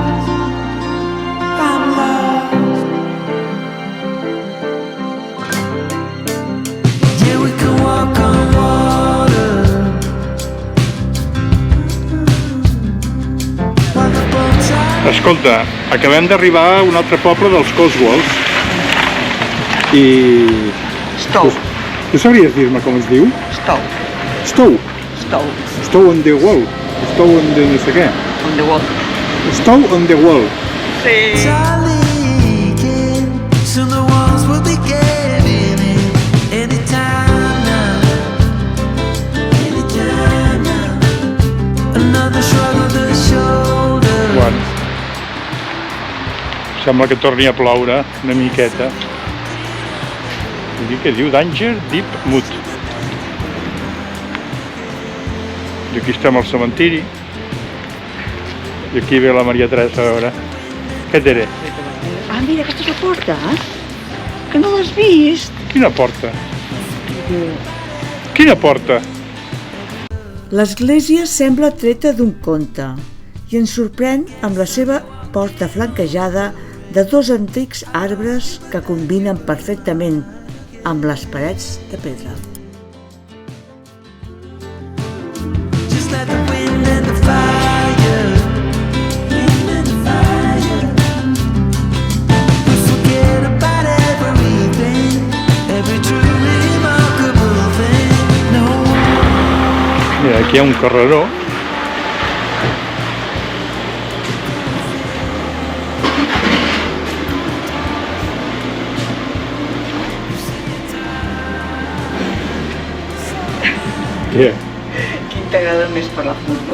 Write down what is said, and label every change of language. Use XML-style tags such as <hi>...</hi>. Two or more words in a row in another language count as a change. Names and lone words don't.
<en>I'm lost. Yeah, we can walk on water. While the boats are</en> <ca>Escolta, acabem d'arribar a un altre poble dels Cotswolds i... Stowe. Tu sabries dir-me com es diu? Stowe. Stowe. Stowe.</ca> <en>Stowe on the wall. Stowe on the</en> <ca>no sé què.</ca> <en>On the wall. Stowe on the wall.</en> <ca>Sí.</ca> <en>leaking. Soon the walls will be giving in. Anytime now. Anytime now. Another shrug of the shoulders.</en> <ca>Bueno. Sembla que torni a ploure una miqueta. I què diu?</ca> <en>Danger Deep Mood.</en> <ca>I aquí estem al cementiri. I aquí ve la Maria Teresa a veure. Què té? Ah, mira, aquesta és la porta. Que no l'has vist? Quina porta? Quina porta? L'església sembla treta d'un conte i ens sorprèn amb la seva porta flanquejada de 2 antics arbres que combinen perfectament amb les parets de pedra.</ca> <en>Just let the wind and the fire, wind and the fire. We forget about everything, every true remarkable thing. No one.</en> <ca>Mira, aquí hi ha un carreró. Què? Quin t'agrada més per la futbol?</ca>